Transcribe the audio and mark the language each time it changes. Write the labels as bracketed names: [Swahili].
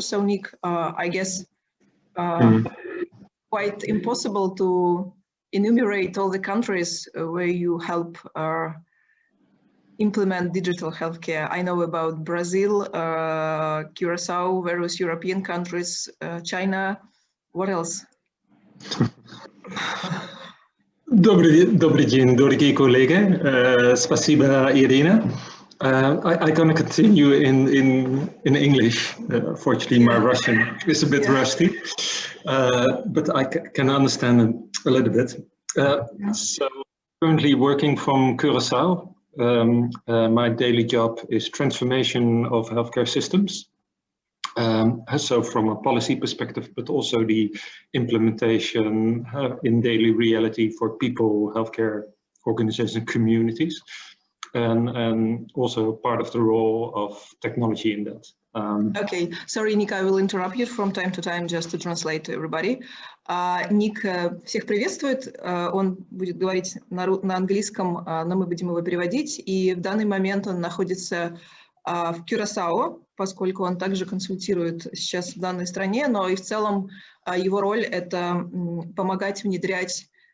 [English] So Nick, I guess quite impossible to enumerate all the countries where you help implement digital healthcare. I know about Brazil, Curacao, various European countries, China. What else? [Russian] Добрый день, дорогие коллеги. Спасибо, [English] Irina. I'm going to continue in English. Fortunately, my Russian is a bit rusty, but I can understand a little bit. So, currently working from Curacao. My daily job is transformation of healthcare systems. So from a policy perspective, but also the implementation in daily reality for people, healthcare organizations, and communities, and also part of the role of technology in that. Okay, sorry, Ник, I will interrupt you from time to time just to translate to everybody. [Russian] Ник всех приветствует, он будет говорить на английском, но мы будем его переводить, и в данный момент он находится в Кюрасао, поскольку он также консультирует сейчас в данной стране, но и в целом его роль – это помогать внедрять